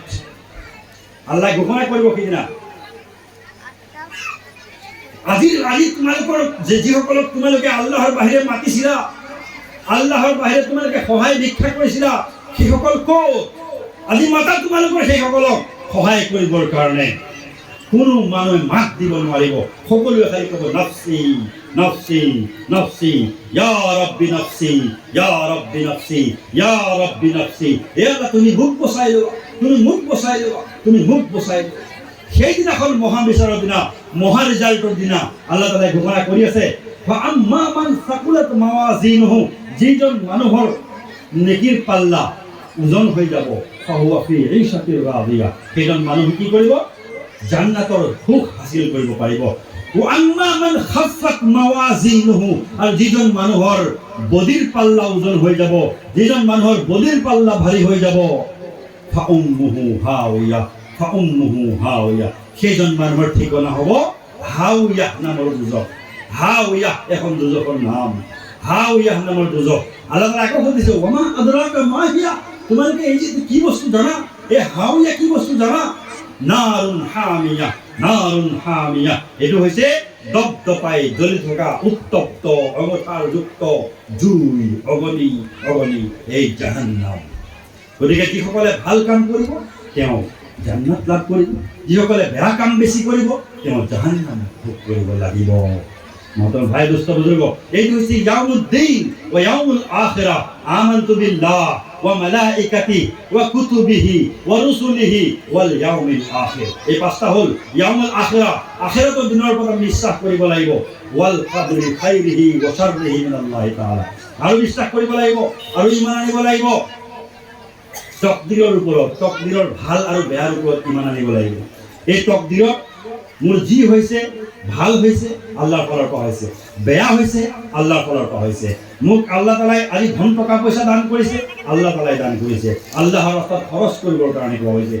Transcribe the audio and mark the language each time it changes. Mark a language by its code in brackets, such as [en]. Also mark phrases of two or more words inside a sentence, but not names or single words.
[as] আল্লাহ ঘোষণা কৰিব সেইদিনা, আজি তোমালোকৰ যিসকলক তোমালোকে আল্লাহৰ বাহিৰে মাতিছিলা, আল্লাহৰ বাহিৰে তোমালোকে সহায় ভিক্ষা কৰিছিলা, সেইসকল ক'ত? আজি মাতা তোমালোকৰ সেইসকলক সহায় কৰিবৰ কাৰণে। কোনো মানুহে মাত দিব নোৱাৰিব, সকলোৱে খালি ক'ব [ar] نفسي نفسي نفسي يا ربي نفسي يا ربي نفسي يا ربي نفسي. [as] এ আল্লাহ, তুমি মোক বচাই লোৱা, তুমি মোক বচাই লোৱা, তুমি মোক বচাই লোৱা। সেইদিনাখন মহা বিচাৰৰ দিনা, মহা ৰিজাল্টৰ দিনা আল্লাহ তাআলাই ঘোষণা কৰি আছে [ar] فأما من ثقلت موازينه, [as] যিজন মানুহৰ নেকিৰ পাল্লা ওজন হৈ যাব, [ar] فهو في عيشة راضية, [as] সেইজন মানুহ কি কৰিব? জান্নাতৰ সুখ হাসিল কৰিব পাৰিব। [ar] وأما من خفت موازينه, [as] আৰু যিজন মানুহৰ বদিৰ পাল্লা ওজন হৈ যাব, যিজন মানুহৰ বদিৰ পাল্লা ভাৰী হৈ যাব, [ar] فأمه هاوية فأمه هاوية, [as] সেইজন মানুহৰ ঠিকনা হ'ব হাওয়া নামৰ দুজক। হাওয়া এখন দুজকৰ নাম, হাওয়া নামৰ দুজক। আল্লাহ তাআলা আকৌ সুধিছে [ar] وما أدراك ما هيه, [as] তোমালোকে এই যে কি বস্তু জানা? এই হাওয়া কি বস্তু জানা? [ar] نار حامية، نار حامية, [as] এইটো হৈছে দপদপাই জ্বলি থকা উত্তপ্ত অঙঠাৰযুক্ত জুই, অগ্নি অগ্নি, এই জাহান্নাম। গতিকে যিসকলে ভাল কাম কৰিব তেওঁ জান্নাত লাভ কৰিব, যিসকলে বেয়া কাম বেছি কৰিব তেওঁ জাহান্নাম ভোগ কৰিব লাগিব। মহতৰম ভাই, দুষ্ট বুজুৰ্গ, এইটো হৈছে [ar] يوم الدين ويوم الآخرة. آمنت بالله وملائكته وكتبه ورسله واليوم الآخر. [as] এই পাঁচটা হ'ল [ar] يوم الآخرة, [as] আখিৰাতৰ দিনৰ ওপৰত আমি বিশ্বাস কৰিব লাগিব। [ar] والقدر خيره وشره من الله تعالى, [as] আৰু বিশ্বাস কৰিব লাগিব, আৰু ঈমান আনিব লাগিব তকদিৰৰ ওপৰত, তকদিৰৰ ভাল আৰু বেয়াৰ ওপৰত ঈমান আনিব লাগিব। এই তকদিৰত মোৰ যি হৈছে, ভাল হৈছে আল্লাহৰ ফালৰ পৰা হৈছে, বেয়া হৈছে আল্লাহৰ ফালৰ পৰা হৈছে। মোক আল্লাহ তাআলাই আজি ধন টকা পইচা দান কৰিছে, আল্লাহ তাআলাই দান কৰিছে, আল্লাহৰ ৰাস্তাত খৰচ কৰিবৰ কাৰণে কোৱা হৈছে।